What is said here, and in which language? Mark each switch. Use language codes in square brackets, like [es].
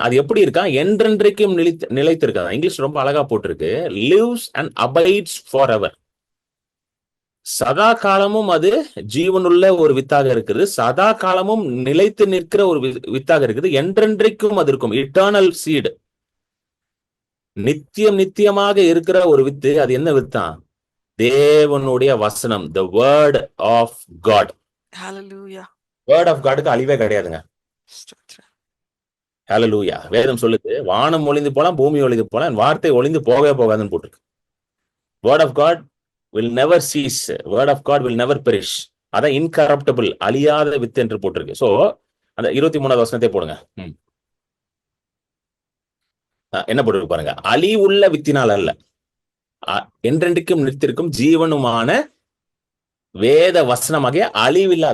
[ta] அது எப்படி இருக்கா, என்றென்றைக்கும் நிலைத்திருக்கா. இங்கிலீஷ் ரொம்ப அழகா போட்டிருக்கு, [en] Lives and abides for ever. [ta] சதா காலமும் அது ஜீவனுள்ள ஒரு வித்தாக இருக்குது, சதா காலமும் நிலைத்து நிற்கிற ஒரு வித்தாக இருக்குது, என்றென்றைக்கும் அது இருக்கும். இட்டர்னல் சீடு, நித்தியம் நித்தியமாக இருக்கிற ஒரு வித்து. அது என்ன வித்தான்? தேவனுடைய வசனம், [en] the word of God. [ta] Hallelujah. word of Godக்கு அழிவே கிடையாதுங்க. ஸ்தோத்திரம். ஹalleluya. வேதம் சொல்லுது, வானம் ஒளிந்து போலாம், பூமி ஒளிந்து போலாம், என் வார்த்தை ஒளிந்து போகவே போகாதுன்னு போட்டிருக்கு. [en] word of God will never cease. word of God will never perish. [ta] அதான் இன்கரப்டபிள், அழியாத வித்து என்று போட்டிருக்கு. சோ அந்த 23வது வசனத்தை போடுங்க. என்ன போட்டிருக்கு பாருங்க, அழிவுள்ள வித்தினால் அல்ல, என்றென்றைக்கும் நிறுத்திருக்கும் ஜீவனுமான வேத வசனமாகிய அழிவில்லாத.